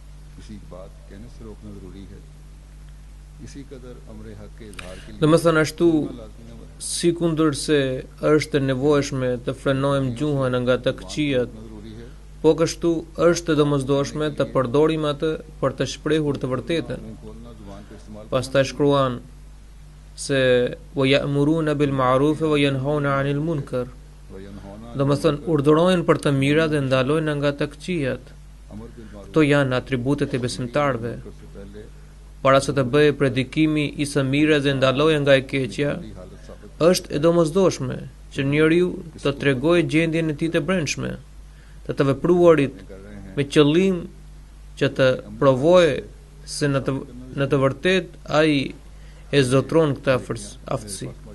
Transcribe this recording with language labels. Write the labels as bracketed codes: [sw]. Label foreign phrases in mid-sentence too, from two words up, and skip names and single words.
[sq] Domethënë ashtu si kundër se është e nevojshme të frenojmë gjuhën nga të këqijat, po kështu është e domosdoshme të përdorim atë për të shprehur të vërtetën. Pastaj shkruan se [ar] ويأمرون بالمعروف وينهون عن المنكر. [sq] Domethënë urdhërojnë për të mira dhe ndalojnë nga të këqijat. Këto janë atributet e besimtarëve. Para se të bëjë predikimi i së mire dhe ndalojë nga e keqja, është e domosdoshme që njeriu të tregojë gjendjen e tij të brendshme, të vepruarit me qëllim që të provojë se në të vërtet ai e zotron këtë aftësi.